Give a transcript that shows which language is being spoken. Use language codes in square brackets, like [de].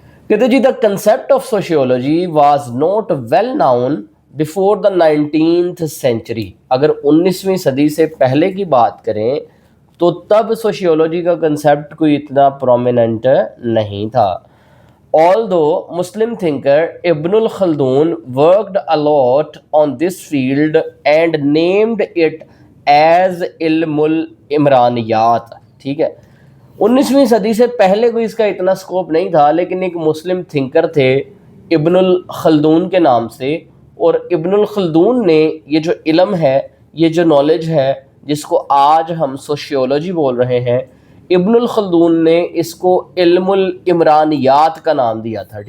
[hi] कहते जी [en] The concept of sociology was not well known before the 19th century. [hi] अगर 19वीं सदी से पहले की बात करें तो तब सोशियोलॉजी का कंसेप्ट कोई इतना प्रोमिनेंट नहीं था. [en] Although Muslim thinker Ibnul Khaldun worked a lot on this field and named it as Ilmul Imraniyat. [hi] ठीक है, 19वीं सदी से पहले कोई इसका इतना स्कोप नहीं था, लेकिन एक मुस्लिम थिंकर थे इब्नुल खल्दून के नाम से, और इब्नुल खल्दून ने ये जो इल्म है, ये जो नॉलेज है, जिसको आज हम सोशियोलॉजी बोल रहे हैं, इब्नुल खल्दून ने इसको इल्मुल इमरानियात का नाम दिया था.